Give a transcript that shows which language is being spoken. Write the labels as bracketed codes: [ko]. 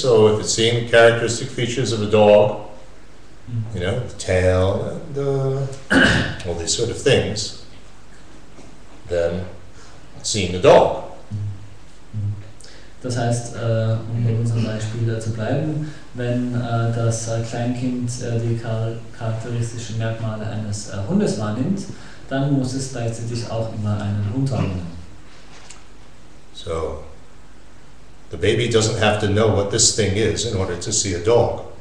[en] So if it's seeing the characteristic features of a dog, the tail and all these sort of things, then it's seeing a dog. [de] Das heißt, um bei unserem Beispiel zu bleiben, wenn das Kleinkind die charakteristischen Merkmale eines Hundes wahrnimmt, dann muss es gleichzeitig auch immer einen Hund wahrnehmen. [en] So, the baby doesn't have to know what this thing is in order to see a dog.